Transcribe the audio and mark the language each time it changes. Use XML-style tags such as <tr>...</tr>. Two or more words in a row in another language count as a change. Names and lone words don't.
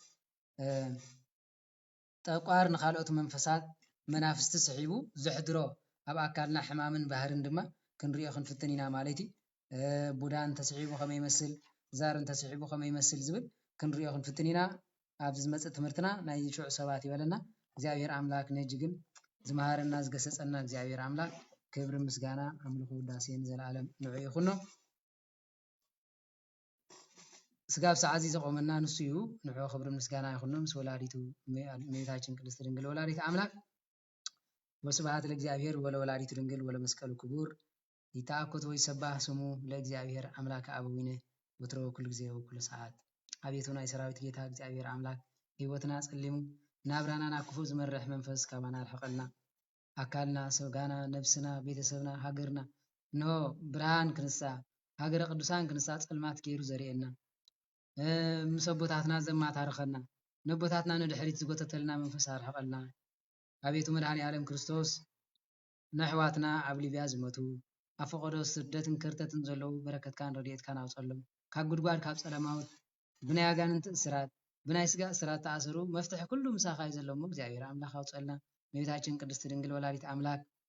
<ti>ጠቋር ንካልኦት መንፈሳት መናፍስቲ ስሒቡ ዘሕድሮ ኣብ ኣካልና ሕማምን ባህርን ድማ ክንሪኦ ክንፍትን ኢና ማለት እዩ ቡዳን ተስሒቡ ከመይ ይመስል ዛርን ተስሒቡ ከመይ ይመስል ዝብል ክንሪኦ ክንፍትን ኢና ኣብዚ ዝመፅእ ትምህርትና ናይ ሽዑ ሰባት ይበለና እግዚአብሔር ኣምላክ ነጅግን ዝመሃረና ዝገሰፀና እግዚአብሔር ኣምላክ ክብሪ ምስጋና ኣምልኾ ውዳሴን ዘለዓለም ንዑ ይኹኖ ስጋብ ሰዓዚ ዘቆመና ንሱ እዩ ንዑ ክብሪ ምስጋና ይኹኖ ምስ ወላዲቱ እመቤታችን ቅድስት ድንግል ወላዲት ኣምላክ</ti> <gez>ወስብሐት ለእግዚአብሔር ወለወላዲቱ ድንግል ወለመስቀሉ ክቡር ይትአኮት ወይሰባህ ስሙ ለእግዚአብሔር አምላክ አበዊነ ወትሮ ኩል ጊዜ ወኩል ሰዓት</gez> <ti>አቤቱ ናይ ሰራዊት ጌታ እግዚአብሔር አምላክ ህይወትና ጸሊሙ ናብራና ክፉ ዝመርሕ መንፈስ ካባና አልሐቀልና አካልና ስጋና ነፍስና ቤተሰብና ሃገርና ኖ ብርሃን ክንሳ ሃገረ ቅዱሳን ክንሳ ጸልማት ገይሩ ዘሪኤና ምሰቦታትና ዘማታርኸና ነቦታትና ንድሕሪት ዝጎተተልና መንፈስ አልሐቀልና አቤቱ መድኃኔ ዓለም ክርስቶስ ነሕዋትና ኣብ ሊብያ ዝመቱ ኣፈቆዶ ስደትን ክርተትን ዘለዉ በረከትካን ረድኤትካን ኣውፀሎም ካብ ጉድጓድ ካብ ጸለማውት ብናይ ኣጋንንቲ እስራት ብናይ ስጋ እስራት ተኣሰሩ መፍትሒ ኩሉ ምሳኻ እዩ ዘሎሞ እግዚአብሔር ኣምላክ ኣውፀልና እመቤታችን ቅድስት ድንግል ወላዲት ኣምላክ</ti>